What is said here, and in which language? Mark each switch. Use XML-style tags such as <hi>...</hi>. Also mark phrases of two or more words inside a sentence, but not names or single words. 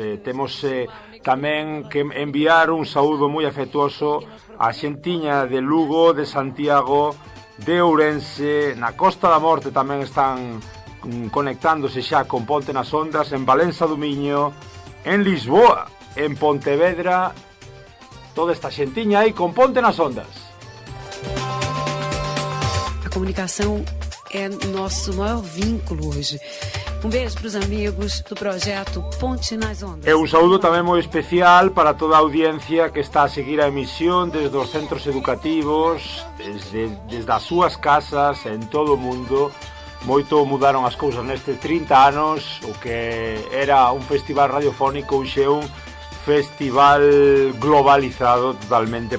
<gl>Temos tamén que enviar un saúdo moi afectuoso a xentiña de Lugo, de Santiago, de Ourense, na Costa da Morte tamén están conectándose xa con Ponte nas Ondas, en Valença do Miño, en Lisboa, en Pontevedra, toda esta xentiña aí con Ponte nas Ondas.</gl> <pt>A comunicação é nosso maior vínculo hoje. Beijo para os amigos do projeto Ponte nas Ondas.</pt> <gl>E un saúdo tamén moi especial para toda a audiencia que está a seguir a emisión desde os centros educativos, desde as súas casas, en todo o mundo. Moito mudaron as cousas nestes 30 anos. O que era un festival radiofónico hoxe é un festival globalizado totalmente.</gl>